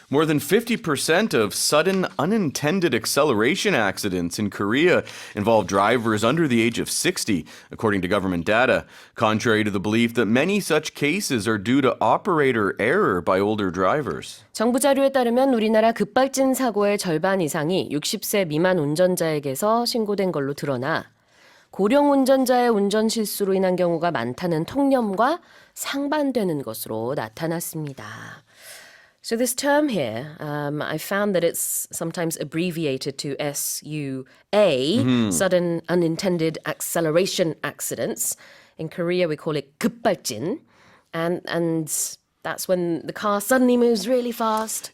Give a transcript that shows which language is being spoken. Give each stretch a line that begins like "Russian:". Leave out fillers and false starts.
English: More than 50% of sudden unintended acceleration accidents in Korea involve drivers under the age of 60, according to government data, contrary to the belief that many such cases are due to operator error by older drivers.
Korean: 정부 자료에 따르면 우리나라 급발진 사고의 절반 이상이 60세 미만 운전자에게서 신고된 걸로 드러나 고령 운전자의 운전 실수로 인한 경우가 많다는 통념과 상반되는 것으로 나타났습니다.
English: So this term here, I found that it's sometimes abbreviated to SUA, sudden unintended acceleration accidents. In Korea, we call it 급발진, and that's when the car suddenly moves really fast.